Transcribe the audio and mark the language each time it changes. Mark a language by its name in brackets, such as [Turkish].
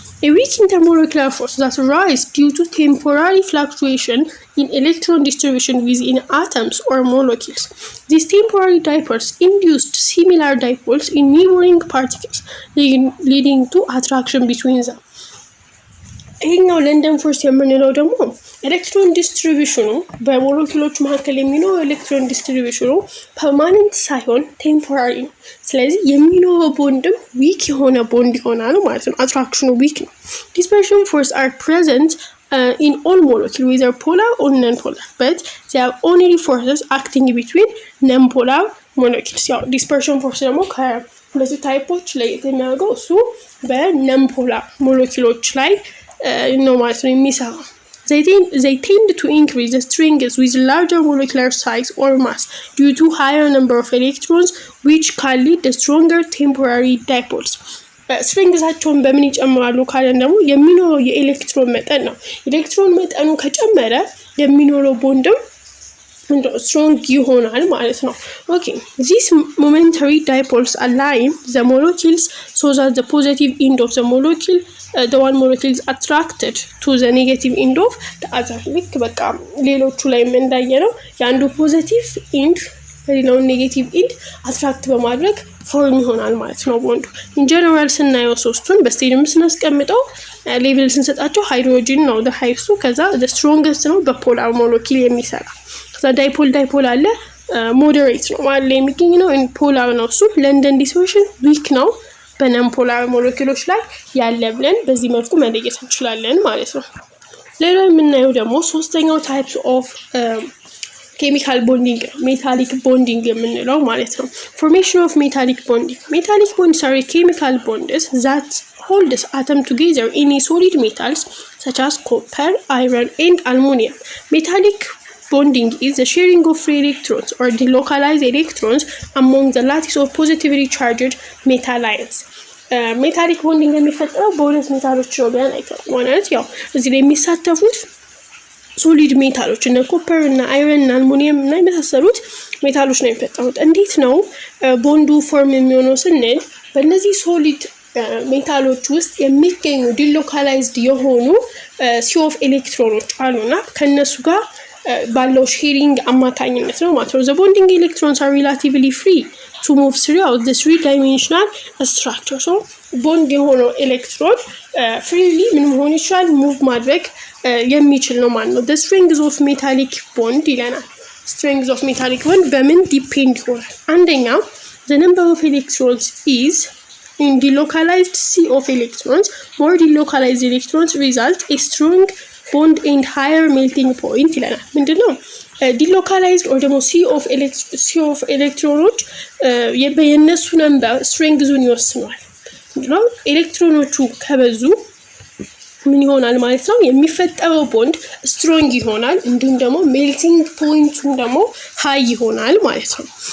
[English] A weak intermolecular force that arises due to temporary fluctuation in electron distribution within atoms or molecules. These temporary dipoles induced similar dipoles in neighboring particles, leading to attraction between them. [Amharic] ይሄኛው ለንደን ፎርስ የምንለው ደግሞ ኤሌክትሮን ዲስትሪቢዩሽኑ በሞለኪውሎች መካከል የሚኖረው ኤሌክትሮን ዲስትሪቢዩሽኑ ፐርማነንት ሳይሆን ቴምፖራሪ ነው። ስለዚህ የሚኖረው ቦንድም ዊክ የሆነ ቦንድ ይሆናል ማለት ነው። አትራክሽኑ ዊክ ነው። ዲስፐርሽን ፎርስ አር ፕሬዘንት [English] in all molecules, whether polar or non-polar, but they are only forces acting between non-polar molecules. [Amharic] ያው ዲስፐርሽን ፎርስ ደግሞ ከሁለቱ ታይፖች ላይ የሚያደርገው እሱ በnon-polar ሞለኪውሎች ላይ ነው ማለት ነው የሚሰራው። [English] They tend to increase the strength with larger molecular size or mass due to higher number of electrons, which can lead to stronger temporary dipoles. [Amharic] ስትሪንግዛቸውን በምን ይጨምራሉ ካለን ደግሞ የሚኖረው የኤሌክትሮን መጠን ነው። ኤሌክትሮን መጠኑ ከጨመረ የሚኖረው ቦንድም strong ይሆናል ማለት ነው። [English] Okay, these momentary dipoles align the molecules so that the positive end of the molecule the one molecule is attracted to the negative end of the other. [Amharic] ልክ በቃ ሌሎቹ ላይ እንዳየነው የአንዱ ፖዚቲቭ ኢንድ ሌላው ኔጌቲቭ ኢንድ አትራክት በማድረግ ፎርም ይሆናል ማለት ነው ቦንዱ። ኢን ጀነራል ስናየው ሶስቱን በስቴዲየም ስናስቀምጠው ሌቭል ስንሰጣቸው ሃይድሮጂን ነው [English] the highest [Amharic] ከዛ [English] the strongest [Amharic] ነው በፖላር ሞለኪል የሚሰራ። ከዛ ዳይፖል አለ ሞዴሬት ነው ማለት ላይ የሚገኝ ነው ፖላር ነው እሱ ለንደን ዲስፐርሽን ዊክ ነው በነን ፖላር ሞለኪውሎች ላይ ያለ ብለን በዚህ መልኩ መለየት እንችላለን ማለት ነው። ሌላው የምናየው ደግሞ ሶስተኛው ታይፕስ ኦፍ ኬሚካል ቦንዲንግ ሜታሊክ ቦንዲንግ የምንለው ማለት ነው። ፎርሜሽን ኦፍ ሜታሊክ ቦንዲንግ ሜታሊክ ቦንድስ [English] are chemical bonds that hold atom together in a solid metals such as copper, iron and aluminum. Metallic bonding is the sharing of free electrons or delocalized electrons among the lattice of positively charged metal ions. [Amharic] ሜታሊክ ቦንዲንግ የሚፈጠረው በሁለት ሜታሎች ነው ቢያን አይተናል ማለት ያው እዚህ ላይ የሚሳተፉት ሶሊድ ሜታሎች እና ኮፐር እና አይረን እና አልሙኒየም እና የመሳሰሉት ሜታሎች ነው የሚፈጠሩት። እንዴት ነው ቦንዱ ፎርም የሚሆነው ስንል በእነዚህ ሶሊድ ሜታሎች ውስጥ የሚገኙ ዲሎካላይዝድ የሆኑ ሲ ኦፍ ኤሌክትሮኖች አሉና ከነሱ ጋር ባለው ሼሪንግ አማካኝነት ነው ማለት ነው። [English] the bonding electrons are relatively free to move throughout the three-dimensional structure. [Amharic] so ቦንድ የሆነው ኤሌክትሮን ፍሪሊ ምን መሆን ይችላል ሙቭ ማድረግ የሚችል ነው ማለት ነው። [English] the strength of metallic bond [Amharic] ይለናል። [English] strength of metallic bond [Amharic] በምን ዲፔንድ ይሆናል? [English] አንደኛ the number of electrons is in delocalized sea of electrons. more delocalized electrons result a strong bond and higher melting point [Amharic] ይለናል። ምንድነው ዲሎካላይዝድ or ደግሞ sea of ኤሌክትሮኖች የነሱ ነምበር ስትሬንግዙን ይወስናል። ነው ኤሌክትሮኖቹ ከበዙ ምን ይሆናል ማለት ነው የሚፈጠረው ቦንድ ስትሮንግ ይሆናል እንዲሁም ደግሞ ሜልቲንግ ፖይንቱ ደግሞ ሃይ ይሆናል ማለት ነው።